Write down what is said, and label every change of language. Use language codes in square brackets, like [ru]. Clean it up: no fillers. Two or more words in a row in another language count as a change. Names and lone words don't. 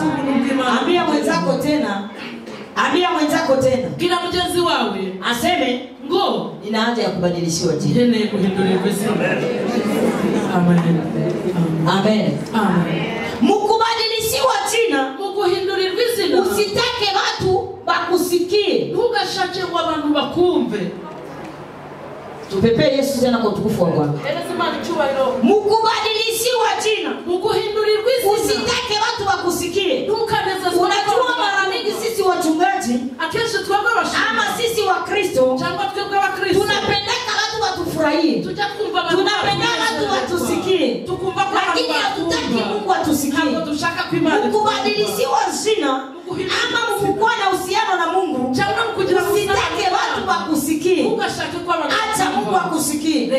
[sw] Ambia mwenzako tena. Ambia mwenzako tena. Kila mjenzi wawe aseme ngo ina haja ya kubadilishiwa jina. [rn] Hene kuhindurirwa jina. [sw] Amen. Amen. Amen. Mukubadilishiwa jina, [rn] mukuhindurirwa jina. [sw] Usitake watu bakusikie. [rn] Ntugashake ngo abantu bakumve. [sw] Tupepe Yesu tena kwa utukufu wa Bwana. Mukubadilishiwa jina, [rn] mukuhindurirwa jina. [sw] Usitake watu bakusikie. Unajua mara mingi sisi wachungaji [rn] akesha twabwa bashaka [sw] ama sisi wa Kristo [rn] cyangwa twebwe wa Kristo [sw] tunapendeka watu watufurahie. Tunapenda watu watusikie. Lakini hatutaki Mungu atusikie. Mukubadilishiwa jina ama mkukuwa na uhusiano na Mungu. Usitake watu bakusikie. Acha Mungu akusikie.